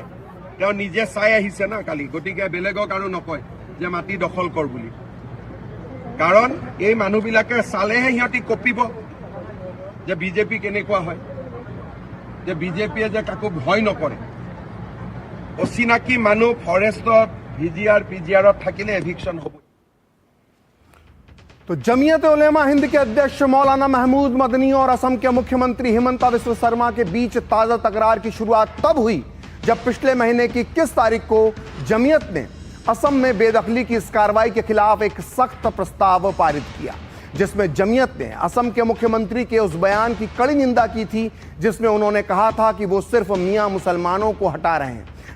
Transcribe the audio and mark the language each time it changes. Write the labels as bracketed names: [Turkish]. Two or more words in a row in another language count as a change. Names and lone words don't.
[Assamese] তেওঁ নিজে চাই আহিছে না কালি, গতিকে বেলেগক আৰু নকয় যে মাটি দখল কৰ বুলি। কাৰণ এই মানুহবিলাকে চালেহে সিহঁতি কপিব যে বিজেপি কেনেকুৱা হয়, যে বিজেপিয়ে যে কাকো ভয় নকৰে। অচিনাকি মানুহ ফৰেষ্টত ভিজিআৰ পিজিআৰত থাকিলে এভিকশ্যন হ'ব। [Hindi] तो जमीयत उलेमा हिंद के अध्यक्ष मौलाना महमूद मदनी और असम के मुख्यमंत्री हिमंता बिस्वा शर्मा के बीच ताजा तकरार की शुरुआत तब हुई जब पिछले महीने की 21 तारीख को जमीयत ने असम में बेदखली की इस कार्रवाई के खिलाफ एक सख्त प्रस्ताव पारित किया, जिसमें जमीयत ने असम के मुख्यमंत्री के उस बयान की कड़ी निंदा की थी जिसमें उन्होंने कहा था कि वो सिर्फ मियां मुसलमानों को हटा रहे हैं।